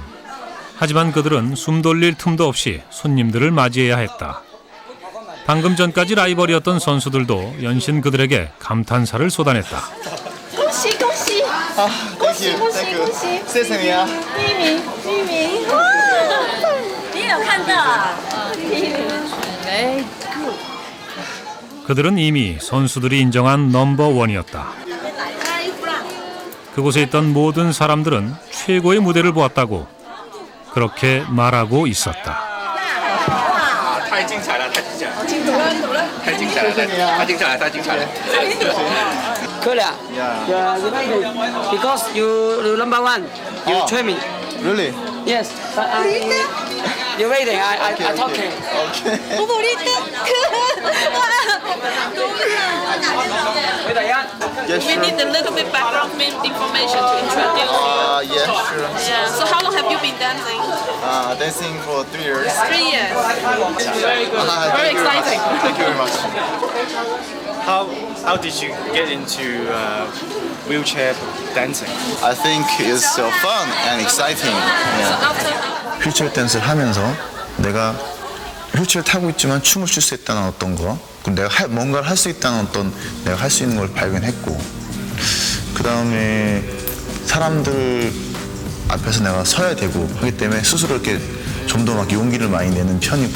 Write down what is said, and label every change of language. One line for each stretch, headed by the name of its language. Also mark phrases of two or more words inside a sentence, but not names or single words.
Korean: 하지만 그들은 숨 돌릴 틈도 없이 손님들을 맞이해야 했다. 방금 전까지 라이벌이었던 선수들도 연신 그들에게 감탄사를 쏟아냈다.
Chinese: 恭喜恭喜！恭喜恭喜恭喜！谢谢你啊！第一名，第一名！哇，你也有看到啊？第一名，哎。
Korean: 그들은 이미 선수들이 인정한 넘버원이었다. 그곳에 있던 모든 사람들은 최고의 무대를 보았다고 그렇게 말하고 있었다.
Chinese: 太精彩了，太精彩了，太精彩了，太精彩了，太精彩了。
English: Korea, you ready? Because you number one, you train me. Really? Yes. You ready? I talking. Okay. Yes, We sure. need a little bit background information to introduce you. Yeah, sure. Yeah. So how long have you been dancing? Dancing for 3 years. 3 years. Very good. Very Thank you very much. exciting. Thank you very much. How did you get into wheelchair dancing? I think it's fun and exciting. Yeah.
Korean: 휠체어 댄스를 하면서 내가 휠체어를 타고 있지만 춤을 출 수 있다는 어떤 거, 그리고 내가 뭔가를 할 수 있다는 어떤 내가 할 수 있는 걸 발견했고, 그 다음에 사람들을 앞에서 내가 서야 되고 하기 때문에 스스로 이렇게 좀 더 막 용기를 많이 내는 편이고요.